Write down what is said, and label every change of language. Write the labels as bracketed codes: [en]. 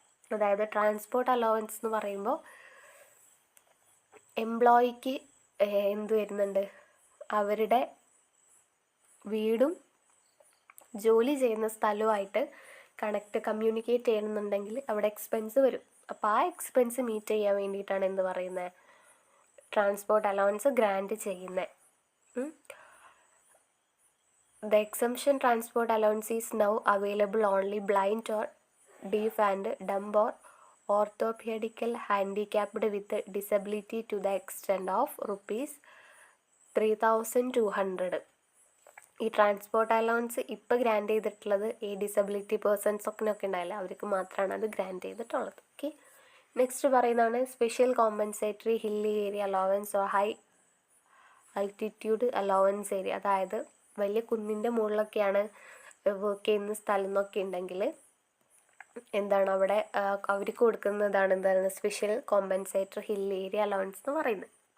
[ml] അതായത് transport allowance എന്ന് പറയുമ്പോൾ എംപ്ലോയിക്ക് എന്ത് വരുന്നുണ്ട്, അവരുടെ വീടും ജോലി ചെയ്യുന്ന സ്ഥലവുമായിട്ട് കമ്മ്യൂണിക്കേറ്റ് ചെയ്യണമെന്നുണ്ടെങ്കിൽ അവിടെ എക്സ്പെൻസ് വരും. അപ്പോൾ ആ എക്സ്പെൻസ് മീറ്റ് ചെയ്യാൻ വേണ്ടിയിട്ടാണ് എന്ത് പറയുന്നത്, ട്രാൻസ്പോർട്ട് അലവൻസ് ഗ്രാൻറ്റ് ചെയ്യുന്നത്. [en] The exemption transport allowance is now available only blind or deaf and dumb or orthopedical handicapped with disability to the extent of rupees 3,200. [ml] ഈ ട്രാൻസ്പോർട്ട് അലവൻസ് ഇപ്പോൾ ഗ്രാൻഡ് ചെയ്തിട്ടുള്ളത് ഈ disability പേഴ്സൺസൊക്കെ ഉണ്ടായില്ല, അവർക്ക് മാത്രമാണ് അത് ഗ്രാൻഡ് ചെയ്തിട്ടുള്ളത്. ഓക്കെ, നെക്സ്റ്റ് പറയുന്നതാണ് special compensatory hilly area allowance or high altitude allowance area. അതായത് വലിയ കുന്നിൻ്റെ മുകളിലൊക്കെയാണ് വർക്ക് ചെയ്യുന്ന സ്ഥലം എന്നൊക്കെ ഉണ്ടെങ്കിൽ എന്താണ് അവിടെ അവർക്ക് കൊടുക്കുന്നതാണ് എന്താണ് special compensatory hill area allowance എന്ന് പറയുന്നത്.